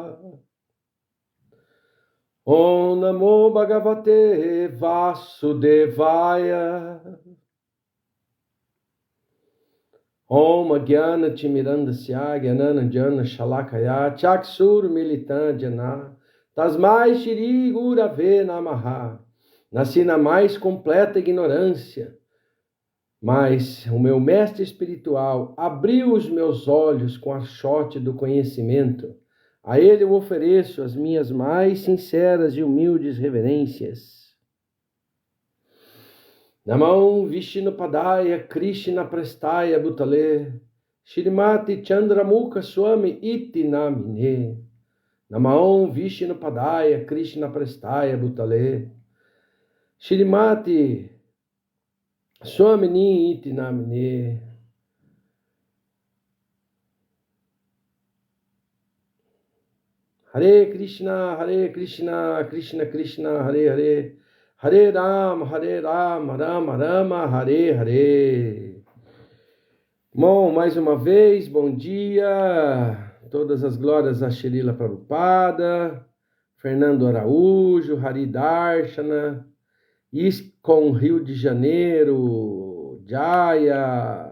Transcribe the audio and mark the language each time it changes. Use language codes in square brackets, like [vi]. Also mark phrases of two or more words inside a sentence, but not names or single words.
[sa] Om Namo Bhagavate Vasudevaya. Om Jnana Timirandasya Jnananjana Shalakaya Chakshur Militan Jana Tasmai Shri Gurave Namaha. [pt] Nasci na mais completa ignorância, mas o meu mestre espiritual abriu os meus olhos com a chote do conhecimento. A ele eu ofereço as minhas mais sinceras e humildes reverências. [sa] Namam Vishnupadaya Krishna Prestaya Bhutale Shrimati Chandramukha Swami Iti Namine. Namam Vishnupadaya Krishna Prestaya Bhutale Shrimati Swamini Iti Namine. Hare Krishna, Krishna Krishna, Hare Hare, Hare Rama, Rama Rama, Hare Hare. [pt] Bom, mais uma vez, bom dia. Todas as glórias a Srila Prabhupada, Fernando Araújo, Hari Darshana, ISKCON Rio de Janeiro, Jaya.